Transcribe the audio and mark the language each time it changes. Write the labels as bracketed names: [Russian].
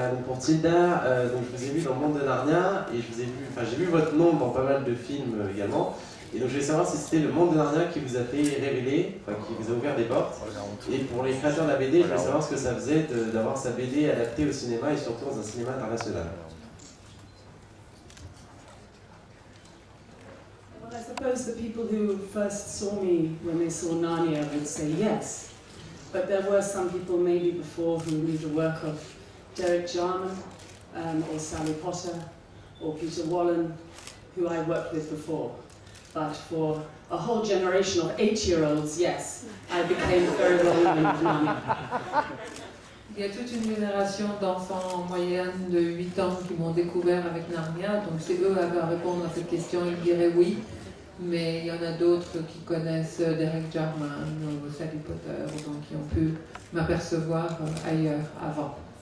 [French] Donc pour Tilda, donc je vous ai vu dans le monde de Narnia et je vous ai vu, enfin j'ai vu votre nom dans pas mal de films également. Et donc je voulais savoir si c'était le monde de Narnia qui vous a fait révéler, enfin qui vous a ouvert des portes. Et pour les créateurs de la BD, je voulais savoir ce que ça faisait d'avoir sa BD adaptée au cinéma et surtout dans un cinéma international. [English] Well, I suppose the people who first saw me when they saw Narnia would say yes. But there were some people maybe before who knew the work of Derek Jarman, or Sally Potter, or Peter Wallen, who I worked with before. But for a whole generation of 8-year-olds, yes, I became very well known with Narnia. [French] Il y a toute une génération d'enfants en moyenne de 8 ans qui m'ont découvert avec Narnia, donc c'est eux à répondre à cette question, ils diraient oui, mais il y en a d'autres qui connaissent Derek Jarman ou Sally Potter, donc qui ont pu m'apercevoir ailleurs avant.